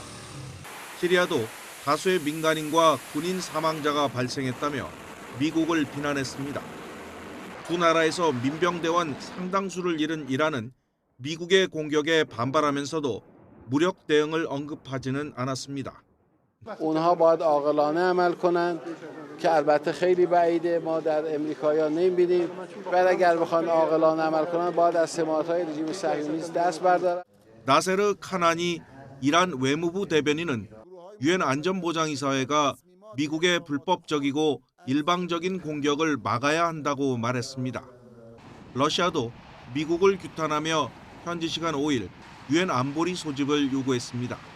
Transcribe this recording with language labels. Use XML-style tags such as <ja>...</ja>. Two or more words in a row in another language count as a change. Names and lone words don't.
<ko>시리아도 다수의 민간인과 군인 사망자가 발생했다며 미국을 비난했습니다. 두 나라에서 민병대원 상당수를 잃은 이란은 미국의 공격에 반발하면서도 무력 대응을 언급하지는 않았습니다.</ko> <fa>اونها باید عاقلانه عمل کنند که البته خیلی بعیده ما در امریکایی‌ها نمی‌بینیم بعد اگر بخوان عاقلانه عمل کنند باید از سماعت‌های رژیم صهیونیست دست بردارند.</fa> <ko>나세르 카나니 이란 외무부 대변인은 유엔 안전보장이사회가 미국의 불법적이고 일방적인 공격을 막아야 한다고 말했습니다. 러시아도 미국을 규탄하며 현지 시간 5일 유엔 안보리 소집을 요구했습니다.</ko>